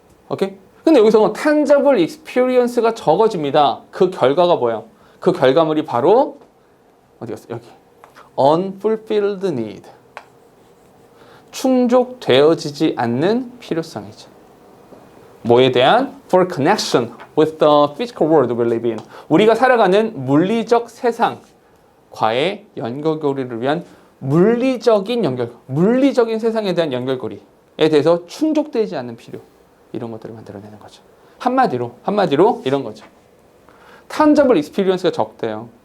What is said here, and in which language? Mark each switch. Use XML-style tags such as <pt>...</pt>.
<ko>오케이? 근데 여기서 tangible experience가 적어집니다. 그 결과가 뭐예요? 그 결과물이 바로 어디 갔어? 여기.</ko> <en>unfulfilled need.</en> <ko>충족되어지지 않는 필요성이죠. 뭐에 대한?</ko> <en>For connection with the physical world we live in.</en> <ko>우리가 살아가는 물리적 세상과의 연결고리를 위한 물리적인 연결, 물리적인 세상에 대한 연결고리에 대해서 충족되지 않는 필요. 이런 것들을 만들어내는 거죠. 한마디로 이런 거죠. tangible experience가 적대요.</ko>